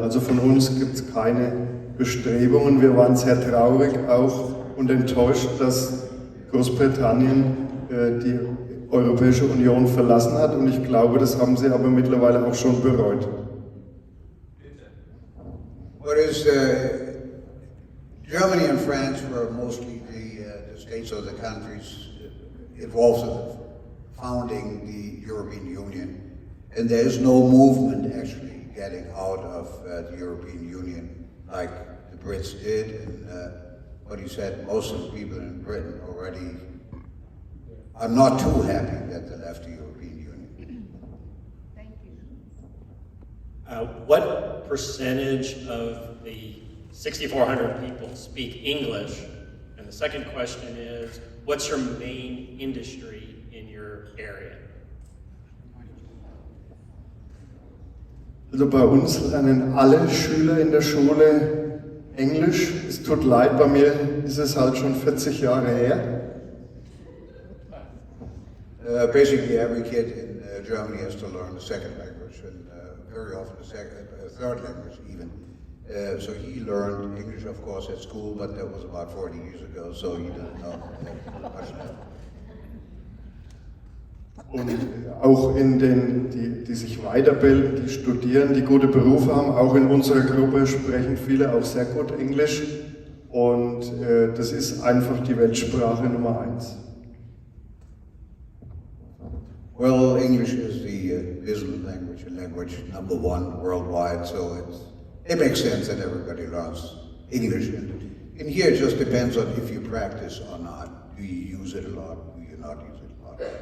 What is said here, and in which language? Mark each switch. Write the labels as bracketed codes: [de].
[de] Also von uns gibt es keine Bestrebungen. Wir waren sehr traurig auch und enttäuscht, dass Großbritannien die Europäische Union verlassen hat und ich glaube, das haben sie aber mittlerweile auch schon bereut. [en] What is Germany and France were mostly the states or the countries involved in founding the European Union. And there is no movement actually getting out of the European Union like the Brits did. And what he said, most of the people in Britain already are not too happy that they left the European Union. Thank you. What percentage of the 6,400 people speak English? And the second question is, what's your main industry in your area? [de] Also bei uns lernen alle Schüler in der Schule Englisch. Es tut leid, bei mir ist es halt schon 40 Jahre her. [en] Basically, every kid in Germany has to learn a second language, and very often a third language even. So he learned English, of course, at school, but that was about 40 years ago, so he didn't know much left. [de] Und auch in den, die sich weiterbilden, die studieren, die gute Berufe haben, auch in unserer Gruppe sprechen viele auch sehr gut Englisch. Und das ist einfach die Weltsprache Nummer 1. [en] Well, English is the business language, and language number 1 worldwide, so it makes sense that everybody learns English. And here it just depends on if you practice or not. Do you use it a lot? Do you not use it a lot?